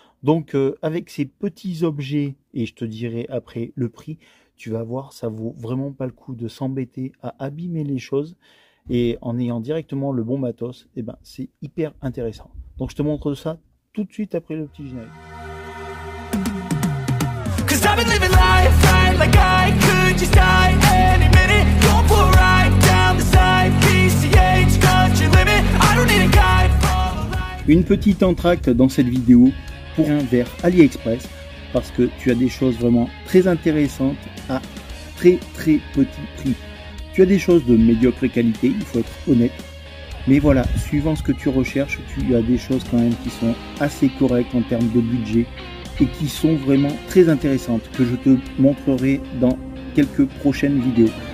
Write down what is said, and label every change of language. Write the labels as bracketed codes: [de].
[fr] Donc avec ces petits objets, et je te dirai après le prix, tu vas voir, ça vaut vraiment pas le coup de s'embêter à abîmer les choses, et en ayant directement le bon matos, c'est hyper intéressant. Donc je te montre ça tout de suite après le petit générique. [en] I've been living life right like I could just die any minute. Going for a ride down the side, PCH, country limit. I don't need a guide for life. [fr] Une petite entracte dans cette vidéo pour un vers AliExpress parce que tu as des choses vraiment très intéressantes à très petit prix. Tu as des choses de médiocre qualité, il faut être honnête. Mais voilà, suivant ce que tu recherches, tu as des choses quand même qui sont assez correctes en termes de budget et qui sont vraiment très intéressantes, que je te montrerai dans quelques prochaines vidéos.